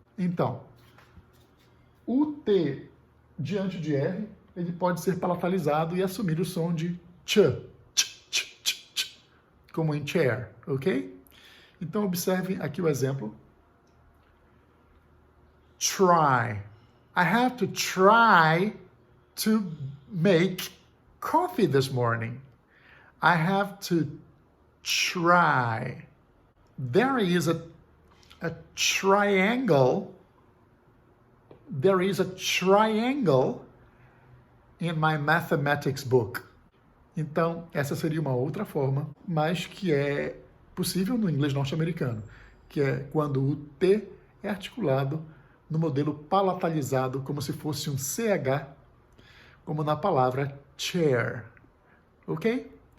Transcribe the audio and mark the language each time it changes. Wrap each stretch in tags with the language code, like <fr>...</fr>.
<pt>Então, o T diante de R, ele pode ser palatalizado e assumir o som de ch, como em chair, ok? Então, observem aqui o exemplo.</pt> <en>try. I have to try to make coffee this morning. I have to try. There is a triangle. There is a triangle in my mathematics book.</en> <pt>Então, essa seria uma outra forma, mas que é possível no inglês norte-americano, que é quando o T é articulado no modelo palatalizado, como se fosse um CH, como na palavra chair. Ok?</pt>